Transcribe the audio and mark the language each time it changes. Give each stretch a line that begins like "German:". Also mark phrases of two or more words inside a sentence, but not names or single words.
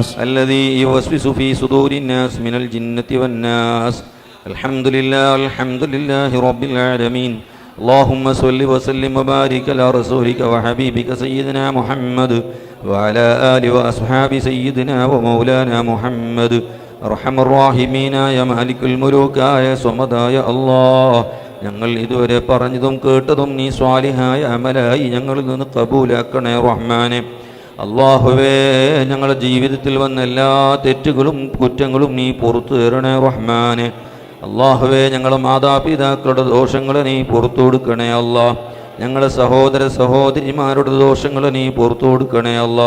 Arabic: الذي يوسوس في صدور الناس من الجنة والناس الحمد لله رب العالمين اللهم صل وسلم وبارك على رسولك وحبيبك سيدنا محمد وعلى آله وأصحاب سيدنا ومولانا محمد أرحم الراحمين يا مالك الملوك يا صمد يا الله
Malayalam: ഞങ്ങൾ ഇതുവരെ പറഞ്ഞതും കേട്ടതും നീ സ്വാലിഹായ അമലായി ഞങ്ങളിൽ നിന്ന് കബൂലാക്കണേ റഹ്മാനെ അല്ലാഹുവേ ഞങ്ങളുടെ ജീവിതത്തിൽ വന്ന എല്ലാ തെറ്റുകളും കുറ്റങ്ങളും നീ പുറത്തു തരണേ റഹ്മാനെ അല്ലാഹുവേ ഞങ്ങളുടെ മാതാപിതാക്കളുടെ ദോഷങ്ങളെ നീ പുറത്തു കൊടുക്കണേ അല്ലാഹ് ഞങ്ങളെ സഹോദര സഹോദരിമാരുടെ ദോഷങ്ങൾ നീ പുറത്തു കൊടുക്കണേ അല്ലാ.